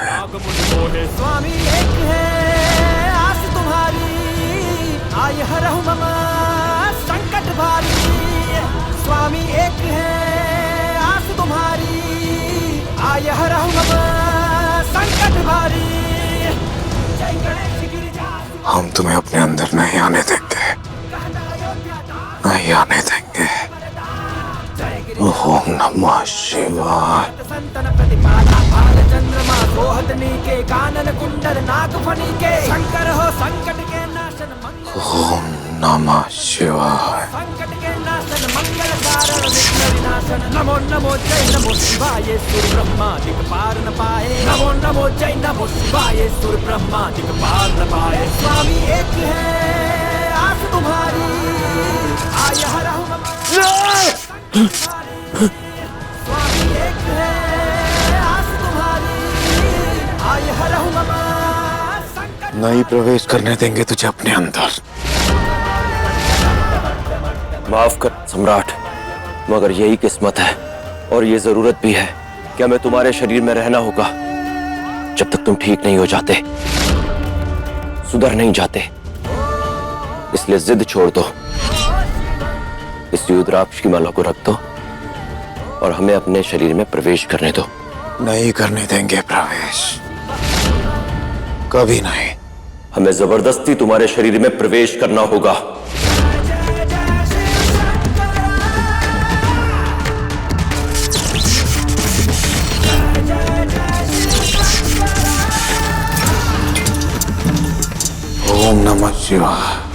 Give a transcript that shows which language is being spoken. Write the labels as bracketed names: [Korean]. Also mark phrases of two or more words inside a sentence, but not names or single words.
[Hindi] स्वामी एक है आस तुम्हारी, आय हरहु मम संकट भारी। स्वामी एक है आस तुम्हारी, आय हरहु मम संकट भारी। जय गणेश गिरिजा। हम तुम्हें अपने अंदर नहीं आने देंगे, नहीं आने देंगे। [Sanskrit] ओम नमः शिवाय। [Hindi] संतन प्रतिपाला भाल चंद्रमा सोहतनी के कानन कुंडल नागफनी के शंकर हो संकट के नाशन मंगल। [Sanskrit] ओम नमः शिवाय। [Hindi] संकट के नाशन मंगल कारण विघ्न विनाशन। नमो नमो जय नमो शिवाय सुर ब्रह्मा दिक्पार न पाए। नमो नमो जय नमो शिवाय सुर ब्रह्मा दिक्पार न पाए। स्वामी एक है आस तुम्हारी, आय हरहु मम। स्वामी एक है आस तुम्हारी, आय हरहु मम संकट। नहीं प्रवेश करने देंगे तुझे अपने अंदर। माफ कर सम्राट, मगर यही किस्मत है और ये जरूरत भी है कि हमें तुम्हारे शरीर में रहना होगा जब तक तुम ठीक नहीं हो जाते, सुधर नहीं जाते। इसलिए जिद छोड़ दो, इस रुद्राक्ष की माला को रख दो और हमें अपने शरीर में प्रवेश करने दो। नहीं करने देंगे प्रवेश, कभी नहीं। हमें जबरदस्ती तुम्हारे शरीर में प्रवेश करना होगा। [Sanskrit] ओम नमः शिवाय।